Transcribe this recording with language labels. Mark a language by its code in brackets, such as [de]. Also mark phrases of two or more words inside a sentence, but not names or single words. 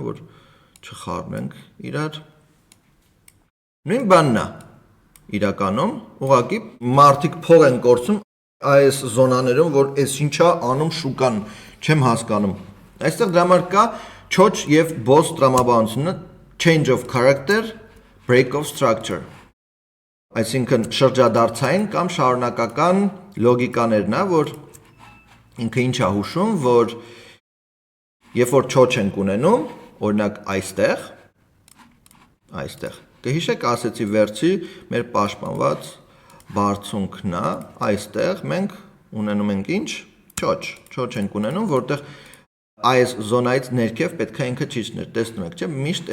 [hy] որ չխառնենք իրար։ Նույն բանն է իրականում, ուղղակի մարդիկ փող են կորցնում այս զոնաներում, որ այս ինչա անում շուկան, չեմ հասկանում։ Այստեղ դրա համար կա չոչ եւ բոս տրամաբանությունը, [en] change of character, break of structure։ [hy] Այսինքն շրջադարձային կամ շարունակական լոգիկաներն է, որ ինքը ինչ է հուշում, որ երբ որ չոչ ենք ունենում, օրինակ այստեղ, կհիշեք ասեցի վերցի մեր պաշտպանված բարձունքն է, այստեղ մենք ունենում ենք ինչ, չոչ ենք ունենում, որտեղ այս զոնայից ներքև պետք է ինքը ճիշտներ, տեսնում եք, չէ, միշտ